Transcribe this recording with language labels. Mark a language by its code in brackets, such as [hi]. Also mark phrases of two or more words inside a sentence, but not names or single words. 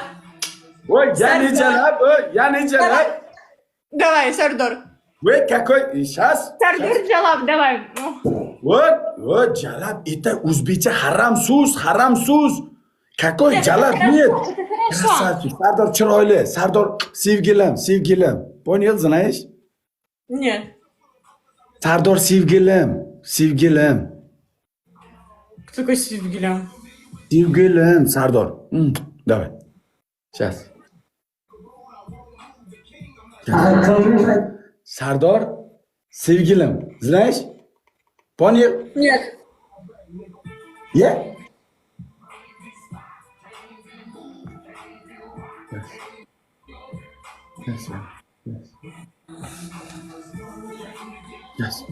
[ru] Ой, я не Джалаб. Давай, Сардор. Ой, какой сейчас? Сардор Джалаб, давай. Вот, Джалаб, это узбече харам so'z. Какой Джалаб? Нет. Красавчик, Сардор chiroyli, Сардор sevgilim. Понял, знаешь? Нет. [uz] Сардор sevgilim. [ru] Кто такой Севгилян? [uz] Sevgilim, Sardor. [ru] Давай. Сейчас. [uz] Sardor, sevgilim. [ru] Знаешь? Понял? Нет. Я? Yes.